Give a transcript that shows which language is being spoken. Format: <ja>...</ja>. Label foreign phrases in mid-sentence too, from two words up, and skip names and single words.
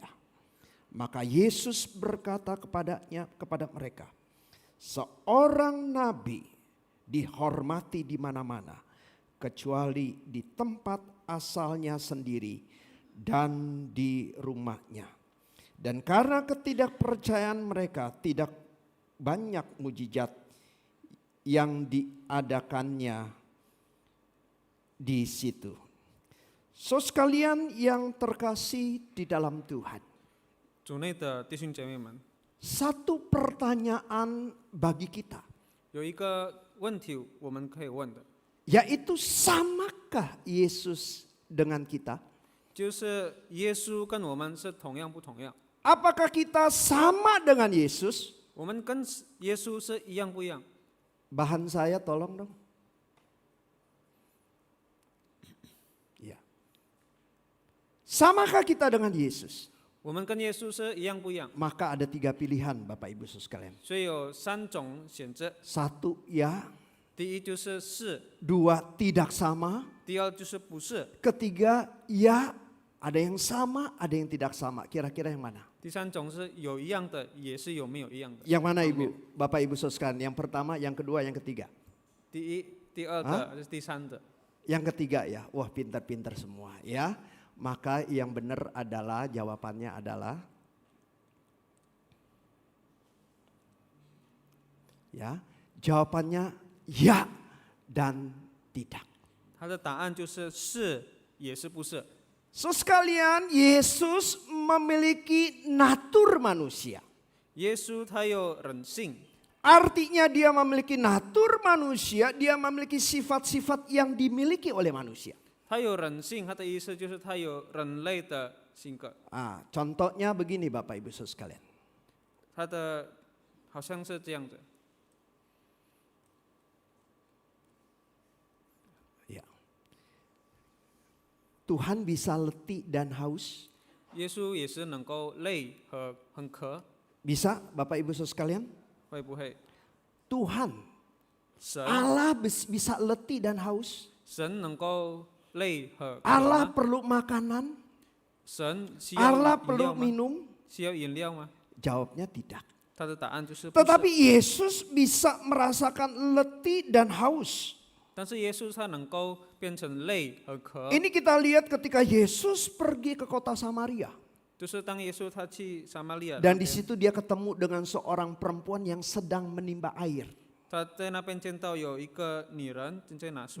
<id>Maka Yesus berkata kepada mereka, seorang nabi dihormati di mana-mana, kecuali di tempat asalnya sendiri dan di rumahnya. Dan karena ketidakpercayaan mereka, tidak banyak mujizat yang diadakannya di situ. So sekalian yang terkasih di dalam Tuhan.</id> <zh>主内的弟兄姐妹们，</zh> <id>Satu pertanyaan bagi kita,</id> <zh>有一个问题我们可以问的，</zh> <id>yaitu samakah Yesus dengan kita?</id> <zh>就是耶稣跟我们是同样不同样？</zh> <id>Apakah kita sama dengan Yesus?</id> <zh>我们跟耶稣是一样不一样？</zh> <id>Bahan saya tolong dong. Ya. Samakah kita dengan Yesus?</id> <zh>我们跟耶稣是一样不一样？</zh> <id>Maka ada 3 pilihan Bapak Ibu Saudara sekalian.</id> <zh>所以有3种选择，</zh> <id>1, ya.</id> <zh>第一就是是，</zh> <id>2, tidak sama.</id> <zh>第二就是不是，</zh> <id>Ketiga, ya. Ada yang sama, ada yang tidak sama. Kira-kira yang mana?</id> <zh>第3种是有一样的，也是有没有一样的。</zh> <id>Yang mana Ibu? Bapak Ibu Saudara sekalian. Yang pertama, yang kedua, yang ketiga.</id> <zh>第一、第二的还是第三的？</zh> <id>Yang ketiga ya, wah pintar-pintar semua ya. Maka yang benar adalah jawabannya adalah ya, jawabannya ya dan tidak.</id> <zh>它的答案就是是也是不是。</zh> <id>So sekalian, Yesus memiliki natur manusia.</id> <zh>耶稣他有人性，</zh> <id>Artinya dia memiliki natur manusia, dia memiliki sifat-sifat yang dimiliki oleh manusia.</id> <zh>他有人性，他的意思就是他有人类的性格。</zh> <id>Contohnya begini Bapak Ibu Saudara sekalian.</id> <zh>他的好像是这样子，</zh> <id>Ya. Tuhan bisa letih dan haus.</id> <zh>耶稣也是能够累和很渴，</zh> <id>Bisa Bapak Ibu Saudara sekalian?</id> <zh>会不会？</zh> <id>Tuhan,</id> <zh>神</zh> <id>Allah bisa letih dan haus.</id> <zh>神能够累和渴</zh> <id>Allah</id> <zh>吗？</zh> <id>perlu makanan.</id> <zh>神需要</zh> <id>Allah</id> <zh>饮</zh> <id>perlu</id> <zh>料吗？</zh> <id>minum.</id> <zh>需要饮料吗？</zh> <id>Jawabnya tidak.</id> <zh>他的答案就是不是。</zh> <id>Tetapi Yesus bisa merasakan letih dan haus.</id> <zh>但是耶稣他能够变成累和渴，</zh> <id>Ini kita lihat ketika Yesus pergi ke kota Samaria.</id> <zh>就是当耶稣他去撒玛利亚那</zh> <id>Dan di</id> <zh>边，</zh> <id>situ dia ketemu dengan seorang perempuan yang sedang menimba air.</id> <zh>他在那边见到有一个女人正在拿水，</zh>